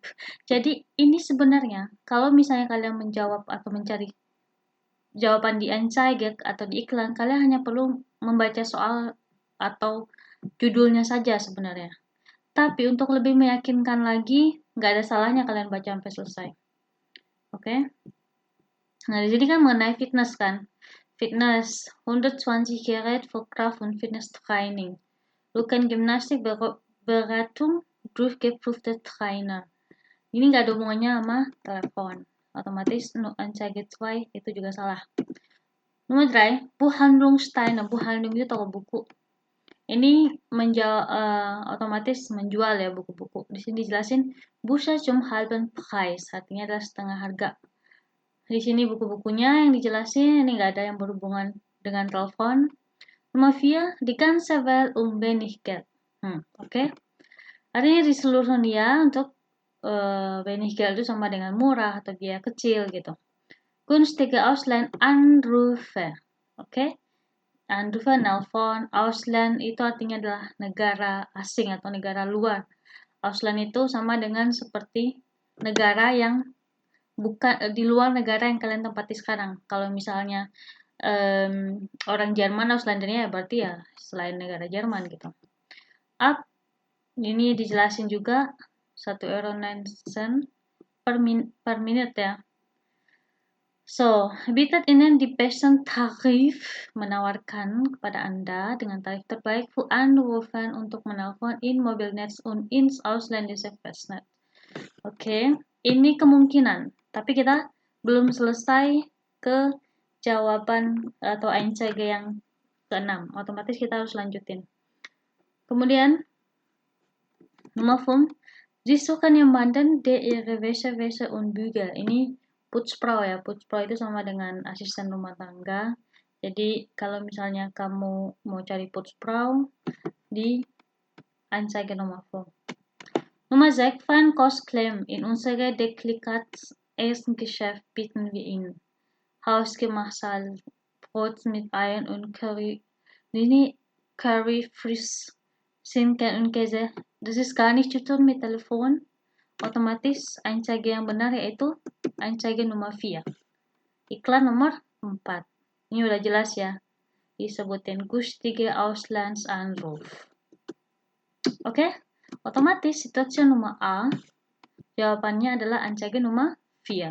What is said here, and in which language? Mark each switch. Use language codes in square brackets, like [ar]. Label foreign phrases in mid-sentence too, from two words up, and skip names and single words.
[id] Jadi ini sebenarnya kalau misalnya kalian menjawab atau mencari jawaban di Anzeige atau di iklan, kalian hanya perlu membaca soal atau judulnya saja sebenarnya. Tapi untuk lebih meyakinkan lagi, nggak ada salahnya kalian baca sampai selesai. Oke? Nah, di sini kan mengenai fitness kan. [de] Fitness, 120 Gerät für Kraft- und Fitnesstraining. Gymnastik Beratung durchgeprüfte Trainer. [id] Ini nggak ada hubungannya sama telepon. Otomatis Anzeige 2 itu juga salah. Nomor 3, Buchhandlungssteine. Buchhandlung itu toko buku. Ini otomatis menjual ya buku-buku. Di sini dijelasin [de] Bücher zum halben Preis. [id] Artinya adalah setengah harga. Di sini buku-bukunya yang dijelasin ini nggak ada yang berhubungan dengan telepon. Nomor 4, [de] die ganze Welt wenig Geld. [id] Oke. Artinya di seluruh dunia untuk [de] wenig Geld [id] itu sama dengan murah atau biaya kecil gitu. [de] Günstige Ausland-Anrufe. [id] Oke. Anrufe, nelpon. Ausland itu artinya adalah negara asing atau negara luar. Ausland itu sama dengan seperti negara yang bukan di luar negara yang kalian tempati sekarang. Kalau misalnya orang Jerman Auslandernya ya berarti ya selain negara Jerman gitu. Up ini dijelasin juga 1,09 € [en] per minute [id] ya. [de] So, bietet Ihnen die besten Tarif [id] menawarkan kepada Anda dengan tarif terbaik [de] für Anrufen [id] untuk menelpon [de] in Mobilnetz und ins ausländische Festnetz. [id] Oke, ini kemungkinan, tapi kita belum selesai ke jawaban atau Anzeige yang ke-6. Otomatis kita harus lanjutin. Kemudian nomor 5, [de] Sie suchen jemanden, der ihre Wäsche und Bügel. [id] Ini Putzfrau ya. Putzfrau itu sama dengan asisten rumah tangga. Jadi kalau misalnya kamu mau cari Putzfrau di Anzeige nomor 4. [de] Nummer 6, Feinkostclaim. In unserer Deklikats ersten Geschäft bieten wir Ihnen hausgemachtes Brot mit Eiern und Curry. Ini Curry Frisch Schinken und Käse. Das ist gar nicht zu tun mit Telepon. [id] Otomatis Anzeige yang benar yaitu Anzeige nomor 4. Iklan nomor 4. Ini udah jelas ya. [de] Disebutin günstige Auslandsanruf. [id] Oke? Otomatis situasi nomor A jawabannya adalah Anzeige nomor 4.